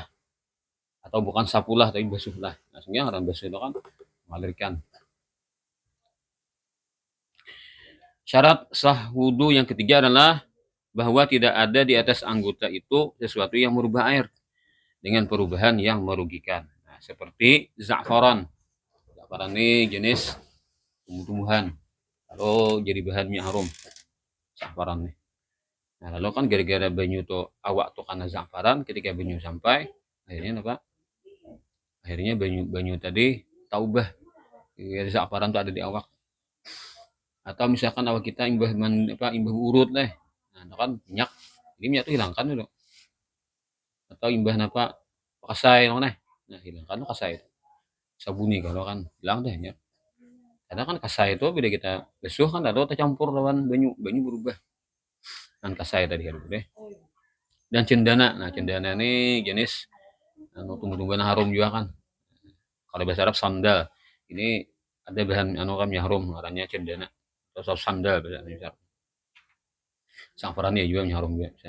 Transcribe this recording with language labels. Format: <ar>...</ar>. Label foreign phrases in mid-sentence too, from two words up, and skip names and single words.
<id>Atau bukan sapulah, tapi basuhlah. Nah, sehingga orang basuh itu kan mengalirkan. Syarat sah wudu yang ketiga adalah bahwa tidak ada di atas anggota itu sesuatu yang merubah air dengan perubahan yang merugikan. Nah, seperti za'faran. Za'faran ini jenis tumbuh-tumbuhan. Lalu jadi bahan minyak harum. Za'faran nih.</id> <bjn>Nah, lalu kan gara-gara banyu tuh awak tuh karena za'faran, ketika banyu sampai, akhirnya apa? Akhirnya banyu tadi taubah. Za'faran tuh ada di awak. Atau misalkan awak kita imbah urut deh.</bjn> <id>Nah, kan minyak. Ini minyak tuh hilangkan dulu.</id> <bjn>Atau imbah apa? Kasai nah. Nah, hilangkan tuh kasai. Sabuni kalau kan hilang deh ya. Karena kan kasai itu bila kita basuh kan ada tercampur lawan banyu berubah. Dan kasai tadi harus deh. Dan cendana.</bjn> <id>Nah, cendana ini jenis tumbuh-tumbuhan harum juga kan. Kalau bahasa Arab sandal. Ini ada bahan kan harum namanya cendana. Atau sandal bahasa Arab. Za'faran ya juga harum juga.</id>